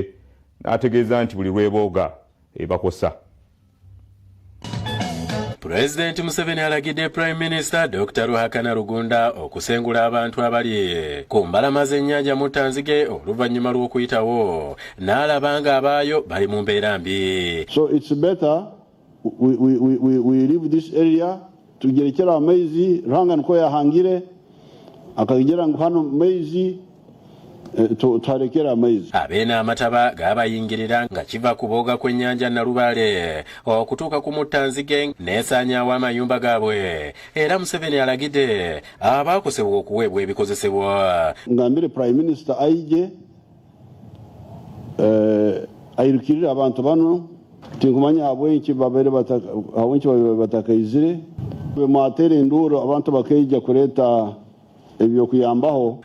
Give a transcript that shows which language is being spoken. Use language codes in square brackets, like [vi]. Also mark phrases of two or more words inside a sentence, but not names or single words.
[lg] N'ategeeza nti buli lwebooga ebakosa. Pulezidenti Museveni alagidde [en] Prime Minister [lg] Dr. Ruhakana Rugunda okusengula abantu abali ku mbalama z'ennyanja mu Tanzige oluvannyuma lw'okuyitawo n'alabanga abaayo bali mu mbeera mbi. [en] So it's better we leave this area [nyn] tugerekera amaizi Ruhanga niko yahangire akagera ngo hano maizi tutarekera amaizi. [lg] Abeena amataba gabayingirira nga kiva kuboga kw'ennyanja Nalubale okutuuka ku Mutanzige n'esaanyaawo amayumba gaabwe. Era Museveni alagidde abaakosebwa okuweebwa ebikozesebwa. [nyn] Ngambire [en] Prime Minister [nyn] aije ayirukirira abantu bano tinkumanya habwenki babere batakaizire bematere enduro abantu bakeija kureta ebyo kuyambaho.